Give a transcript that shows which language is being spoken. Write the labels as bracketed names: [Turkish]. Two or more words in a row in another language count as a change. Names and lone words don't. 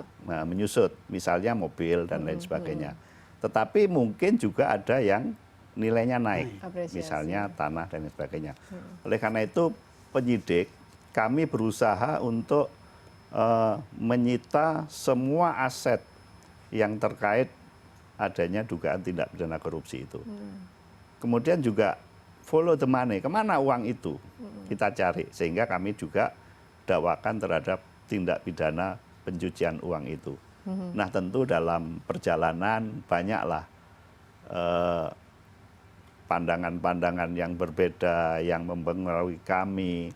[Indonesian] Nah, menyusut, misalnya mobil dan lain sebagainya. Tetapi mungkin juga ada yang nilainya naik, misalnya tanah dan lain sebagainya. Oleh karena itu penyidik kami berusaha untuk menyita semua aset yang terkait adanya dugaan tindak pidana korupsi itu. Kemudian juga [English] follow the money, [Indonesian] kemana uang itu kita cari. Sehingga kami juga dakwakan terhadap tindak pidana pencucian uang itu. Nah tentu dalam perjalanan banyaklah pandangan-pandangan yang berbeda yang mempengaruhi kami.